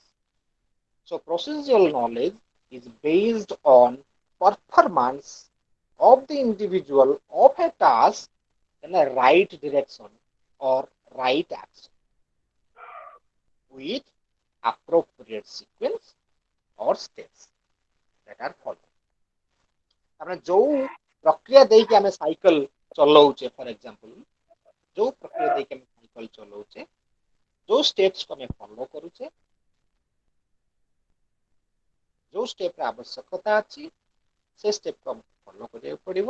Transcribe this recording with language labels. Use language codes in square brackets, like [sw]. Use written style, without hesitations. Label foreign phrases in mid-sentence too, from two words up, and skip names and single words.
[en] So procedural knowledge is based on performance of the individual of a task in a right direction or right action with appropriate sequence or steps that are followed. [or] ଆମେ ଯୋଉ ପ୍ରକ୍ରିୟା ଦେଇକି ଆମେ ସାଇକେଲ ଚଲଉଛେ, [en] for example [or] ଯୋଉ ପ୍ରକ୍ରିୟା ଦେଇକି ଆମେ ସାଇକେଲ ଚଲଉଛେ, ଯୋଉ ସ୍ଟେପ୍ସକୁ ଆମେ ଫଲୋ କରୁଛେ, ଯୋଉ ଷ୍ଟେପ୍ର ଆବଶ୍ୟକତା ଅଛି ସେ ଷ୍ଟେପ୍କୁ ଆମକୁ ଫଲୋ କରିବାକୁ ପଡ଼ିବ.